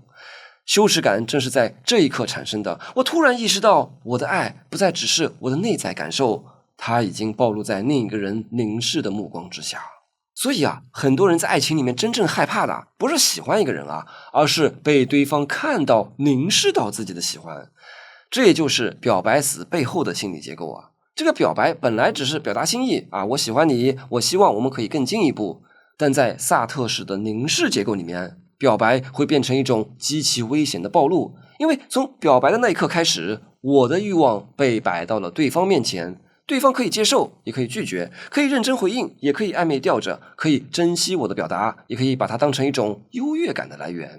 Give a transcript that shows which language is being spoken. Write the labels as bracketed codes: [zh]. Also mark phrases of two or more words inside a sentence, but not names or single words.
[zh] 羞恥感正是在這一刻產生的。我突然意識到，我的愛不再只是我的內在感受，它已經暴露在另一個人凝視的目光之下。所以啊，很多人在愛情裡面真正害怕的，不是喜歡一個人啊，而是被對方看到、凝視到自己的喜歡。這也就是表白死背後的心理結構啊。這個表白本來只是表達心意啊，我喜歡你，我希望我們可以更進一步。但在薩特式的凝視結構裡面，表白會變成一種極其危險的暴露，因為從表白的那一刻開始，我的慾望被擺到了對方面前，對方可以接受，也可以拒絕，可以認真回應，也可以曖昧吊着，可以珍惜我的表達，也可以把它當成一種優越感的來源。